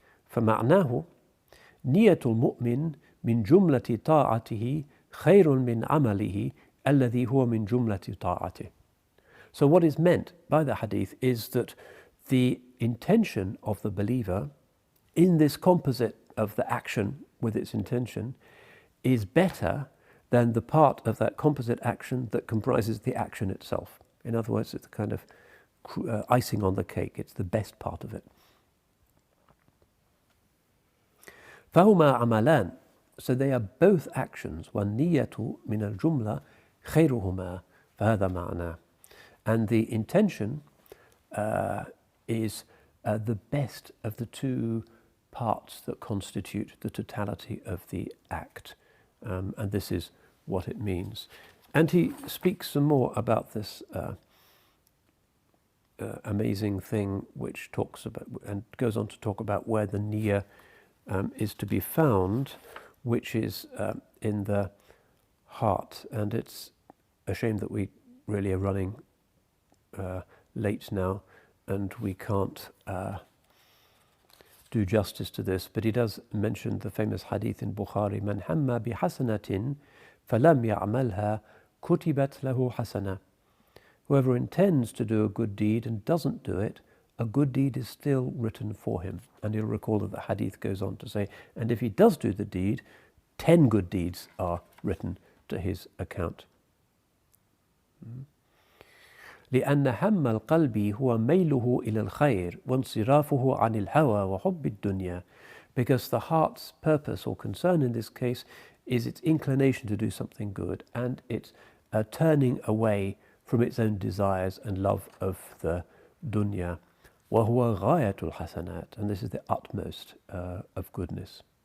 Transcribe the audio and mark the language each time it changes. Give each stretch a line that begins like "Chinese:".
Arabic: فمعناه نية المؤمن من جملة طاعته خير من عمله الذي هو من جملة طاعته.
English: So what is meant by the hadith is that the intention of the believer in this composite of the action with its intention is better than the part of that composite action that comprises the action itself. In other words, it's a kind of icing on the cake. It's the best part of it.
Arabic: فهما عملان.
English: So they are both actions.
Arabic: والنية من الجملة خيرهما فهذا معناه.
English: And the intention is the best of the two parts that constitute the totality of the act. And this is what it means. And he speaks some more about this amazing thing, which talks about and goes on to talk about where the niyyah is to be found, which is in the heart. And it's a shame that we really are running late now, and we can't do justice to this, but he does mention the famous hadith in Bukhari,
Arabic: من هم بحسنة فلم يعملها كتبت له حسنة.
English: Whoever intends to do a good deed and doesn't do it, a good deed is still written for him. And you'll recall that the hadith goes on to say, and if he does do the deed, 10 good deeds are written to his account.
Arabic: لأن هم القلب هو ميله إلى الخير وانصرافه عن الهوى وحب الدنيا.
English: Because the heart's purpose or concern in this case is its inclination to do something good and its turning away from its own desires and love of the dunya.
Arabic: وهو غاية الحسنات,
English: and this is the utmost of goodness.